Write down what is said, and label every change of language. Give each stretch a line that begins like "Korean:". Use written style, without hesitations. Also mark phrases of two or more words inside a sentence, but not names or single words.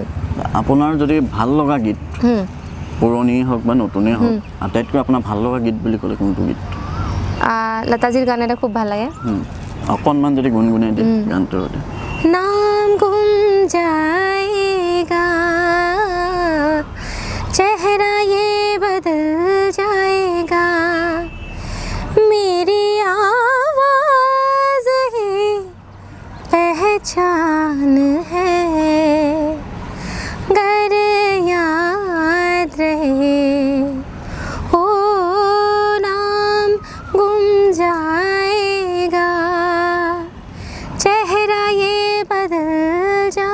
Assamese: আপোনাৰ যদি ভাল লগা গীত পুৰণি হওক বা নতুনেই হওক আটাইতকৈ আপোনাৰ ভাল লগা গীত বুলি ক'লে কোনটো গীত লতাজিৰ গান এটা খুব ভাল লাগে অকণমান যদি গুণগুণাই দিয়ে গানটোৰ
Hindi: नाम गुम जाएगा चेहरा ये बदल जाएगा मेरी आवाज़ ही पहचान है गर याद रहे ओ नाम गुम जाएगा चेहरा ये बदल